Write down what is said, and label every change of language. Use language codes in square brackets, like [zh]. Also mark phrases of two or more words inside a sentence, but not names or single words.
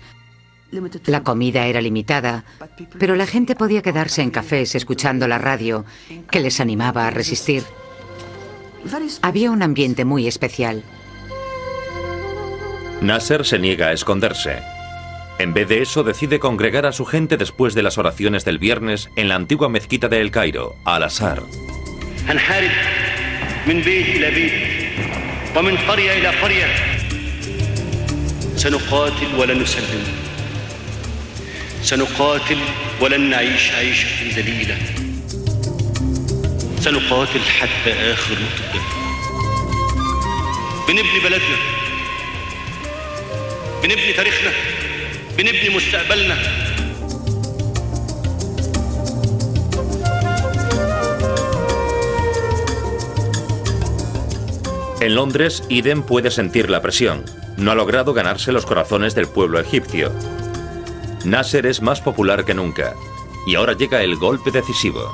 [es] La comida era limitada, pero la gente podía quedarse en cafés escuchando la radio, que les animaba a resistir. Había un ambiente muy especial. Nasser se niega a esconderse. En vez de eso, decide congregar a su gente después de las oraciones del viernes en la antigua mezquita de El Cairo, Al-Azhar. [ar] سنقاتل ولن نعيش عيشة ذليلة سنقاتل حتى آخر نقطة بنبني بلدنا بنبني تاريخنا بنبني مستقبلنا. [es] En Londres, Eden puede sentir la presión. No ha logrado ganarse los corazones del pueblo egipcio. Nasser es más popular que nunca, y ahora llega el golpe decisivo.